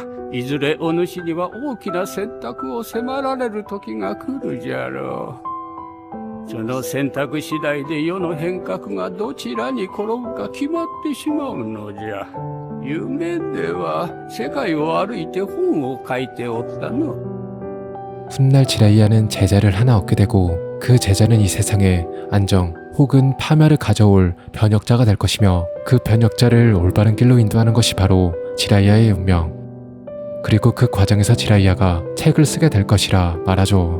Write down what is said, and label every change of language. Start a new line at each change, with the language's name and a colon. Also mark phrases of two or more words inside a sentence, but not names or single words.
Japanese: いずれお主には大きな選択を迫られる時が来るじゃろう。その選択次第で世の変革がどちらに転ぶか決まってしまうのじゃ。夢では世界を歩いて本を書いておったの。
Korean: 훗날 지라이야는 제자를 하나 얻게 되고, 그 제자는 이 세상에 안정 혹은 파멸을 가져올 변혁자가 될 것이며, 그 변혁자를 올바른 길로 인도하는 것이 바로 지라이야의 운명. 그리고 그 과정에서 지라이야가 책을 쓰게 될 것이라 말하죠.